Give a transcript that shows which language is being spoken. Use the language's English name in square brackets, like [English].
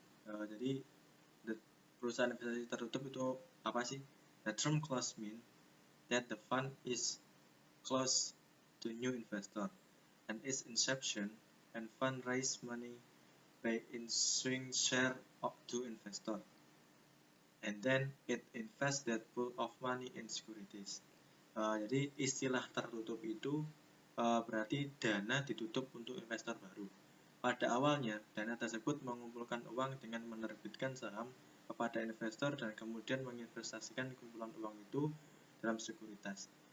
[Indonesian] Jadi perusahaan investasi tertutup itu apa sih? [English] The term closed mean that the fund is closed to new investor and its inception and fund raise money by issuing share up to investor. And then it invest that pool of money in securities. [Indonesian] Jadi istilah tertutup itu berarti dana ditutup untuk investor baru. Pada awalnya, dana tersebut mengumpulkan uang dengan menerbitkan saham kepada investor dan kemudian menginvestasikan kumpulan uang itu dalam sekuritas.